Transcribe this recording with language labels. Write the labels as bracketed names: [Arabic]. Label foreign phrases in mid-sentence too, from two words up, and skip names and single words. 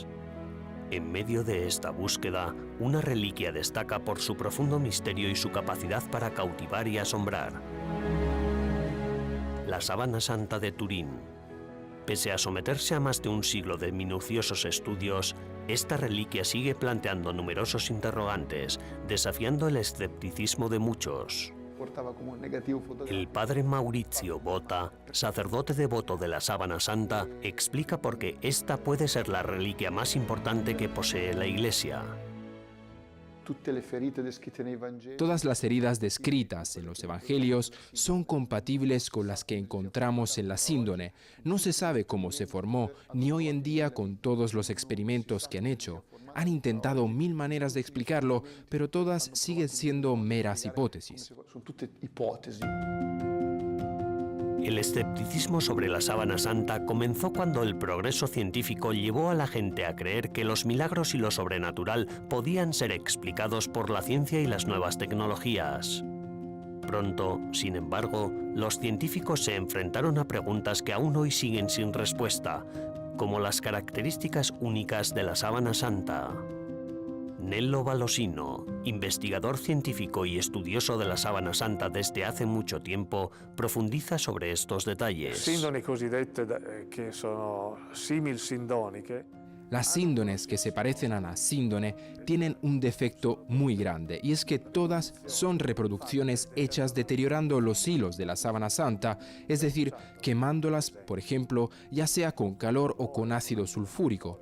[Spanish] En medio de esta búsqueda, una reliquia destaca por su profundo misterio y su capacidad para cautivar y asombrar. La Sábana Santa de Turín. Pese a someterse a más de un siglo de minuciosos estudios, esta reliquia sigue planteando numerosos interrogantes, desafiando el escepticismo de muchos. [Italian] Portava come un negativo fotografico. [Spanish] El padre Maurizio Botta, sacerdote devoto de la Sábana Santa, explica por qué esta puede ser la reliquia más importante que posee la Iglesia. [Italian] Tutte le ferite descritte nei Vangeli. [Spanish] Todas las heridas descritas en los evangelios son compatibles con las que encontramos en la síndone. No se sabe cómo se formó, ni hoy en día con todos los experimentos que han hecho. Han intentado 1000 maneras de explicarlo, pero todas siguen siendo meras hipótesis. [Italian] Sono tutte ipotesi. [Spanish] El escepticismo sobre la sábana santa comenzó cuando el progreso científico llevó a la gente a creer que los milagros y lo sobrenatural podían ser explicados por la ciencia y las nuevas tecnologías. Pronto, sin embargo, los científicos se enfrentaron a preguntas que aún hoy siguen sin respuesta, como las características únicas de la sábana santa. Nello Valosino, investigador científico y estudioso de la sábana santa desde hace mucho tiempo, profundiza sobre estos detalles. [Italian] Sindoni cosiddette che sono simil-sindoniche. [Spanish] Las síndones que se parecen a la síndone tienen un defecto muy grande, y es que todas son reproducciones hechas deteriorando los hilos de la sábana santa, es decir, quemándolas, por ejemplo, ya sea con calor o con ácido sulfúrico.